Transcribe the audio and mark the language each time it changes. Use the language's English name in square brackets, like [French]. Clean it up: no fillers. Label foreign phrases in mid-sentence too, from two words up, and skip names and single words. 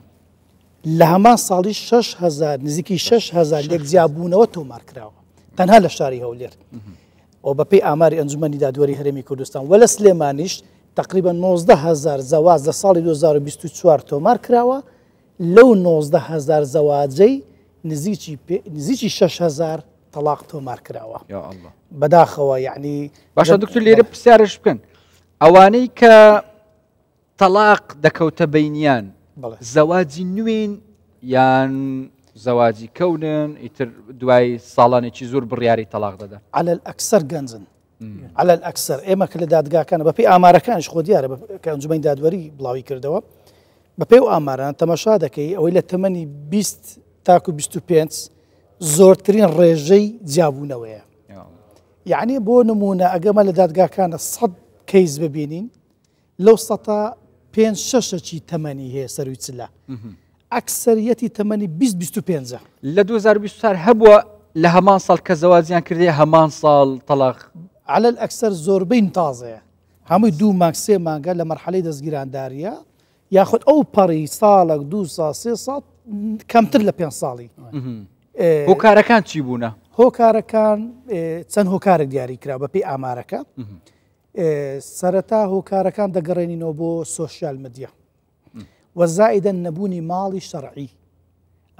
[Central Kurdish] لە هەمان ساڵی 6,000 نزیکی 6,000 لێک جیابوونەوە تۆمار کراوە تەنها لە شاری هەولێر ئەو بەپێی ئاماری ئەنجومەنی دادوەری هەرێمی کوردستان وە لە سلێمانیش تقریبا 19,000 زەواج لە ساڵی 2024 تۆمار کراوە لەو 19,000 زەواجەی نزیکی 6,000 تەلاق تۆمار کراوە بەداخەوە یعنی باشە دکتۆر لێرە پرسیارش بکەن ئەوانەی کە تەلاق دەکەوتە بەینیان زەواجی نوێن یان زەواجی کەونن ئیتر دوای ساڵانێکی زۆر بڕیاری تەلاق دەدا [Arabic] على الأكثر [Central Kurdish] گەنجن [Arabic] على الأكثر [Central Kurdish] ئێمە کە لە دادگاکانە بەپێی ئامارەکانش خۆ دیارە کە ئەنجومەنی دادوەری بڵاوی کردەوە بەپێی و ئاماران تەماشا دەکەی ئەوەی لە تەمەنی 20 تاکو 25 زۆرترین ڕێژەی جیابوونەوەیە یعنی بۆ نمونە ئەگەمە لە دادگاکانە 100 کەیس ببینین لەو 100 5-6 تەمەنی هەیە سەروی چلە ئەکسەریەتی تەمەنی 20-25 لە 2024 هەبووە لە هەمان ساڵ کە زەواجیان کردی هەمان ساڵ تەلاق [Arabic] على الأكثر [Central Kurdish] زۆربەی تازەیە هەمووی 2 مانگ 3 مانگە لە مەرحەلەی دەستگیرانداریە یاخود ئەو پەڕی ساڵێک 2 ساڵ 3 ساڵ کەمتر لە 5 ساڵی هۆکارەکان چی بوونە؟ هۆکارەکان چەند هۆکارێک دیاری کرا بەپێی ئامارەکە سەرەتا هۆکارەکان دەگەڕێنینەوە بۆ سۆشیال مدیە وەزائیدەن نەبوونی ماڵی شەرعی